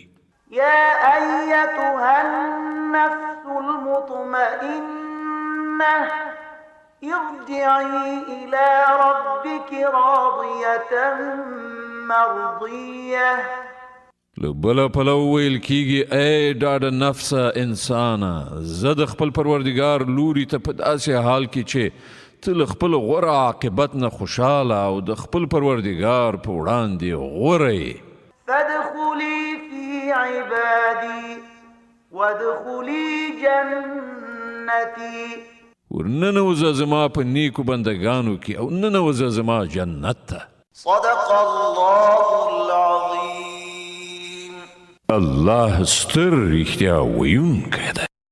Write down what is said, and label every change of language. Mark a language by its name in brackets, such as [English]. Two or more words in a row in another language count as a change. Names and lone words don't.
[Arabic] يا أيتها النفس المطمئنة ارجعي إلى ربك راضية مرضية. [Pashto] له بله پلو ویل کیږي ای ډاډه نفسه انسانه زه د خپل پروردګار لوري ته په داسې حال کې چې ته له خپل غوره عاقبت نه خوشحاله او د خپل پروردګار په وړاندې غوره یې. [Arabic] فادخلي في عبادي وادخلي جنتي. [Pashto] ورننوځه زما په نیکو بندګانو کې او ننوځه زما جنت ته. [Arabic] صدق الله العظيم. [Pashto] الله ستر رښتیا ویونکی دی.